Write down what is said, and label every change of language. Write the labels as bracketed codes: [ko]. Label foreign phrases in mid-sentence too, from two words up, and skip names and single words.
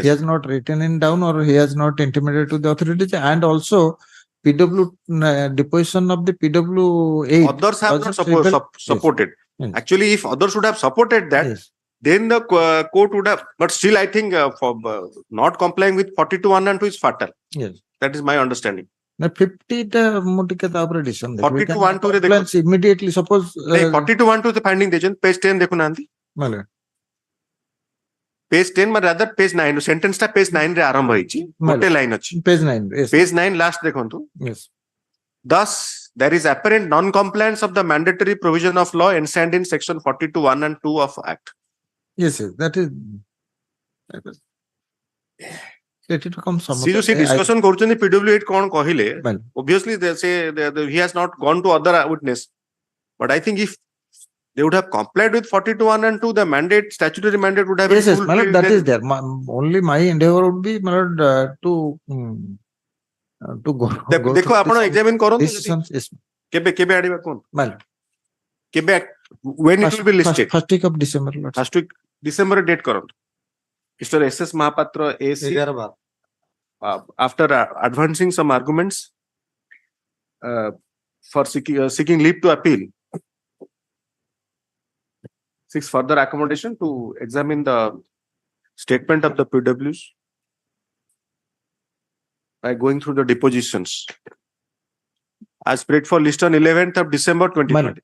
[en] He has not written it down or he has not intimated to the authorities, and also PW deposition of the PW8. Others have not also supported. Yes. Actually, if others would have supported that, Yes. then the court would have. But still, I think for not complying with 42 1 and 2 is fatal. Yes. That is my understanding. [or] Now 50 mu ଟିକେ ତାପରେ decision ଦେଖିବେ। 42 କାହିଁକି 1 2 ରେ ଦେଖ [en] compliance immediately suppose [or] 42 1 2 finding ଦେଇଛନ୍ତି page 10 ଦେଖୁନାହାନ୍ତି ମାନେ [en] page 10 rather page 9 sentence [or] ଟା page 9 ରେ ଆରମ୍ଭ ହେଇଛି ଗୋଟେ ଲାଇନ ଅଛି [en] page 9 yes page 9 last [or] ଦେଖନ୍ତୁ [en] yes thus there is apparent non-compliance of the mandatory provision of law enshrined in section 42 1 and 2 of act. yes that is it comes [or] See जो discussion କରୁଛନ୍ତି PW8 କଣ କହିଲେ [en] Well. obviously they say he has not gone to other witness, but I think if they would have complied with 42 1 and 2 the mandate statutory mandate would have yes been yes my lord, that fulfilled. is there only my endeavor would be my lord to go [or] देखो ଆପଣ examine କରନ୍ତୁ [en] decisions yes [or] କେବେ ଆଣିବା କୋନ [en] my lord କେବେ when it will be listed first week of December lord first week December date କରନ୍ତୁ Mr. S.S. Mahapatra AC after advancing some arguments for seeking leave to appeal seeks further accommodation to examine the statement of the PWs by going through the depositions as spread for list on 11th of December 2020.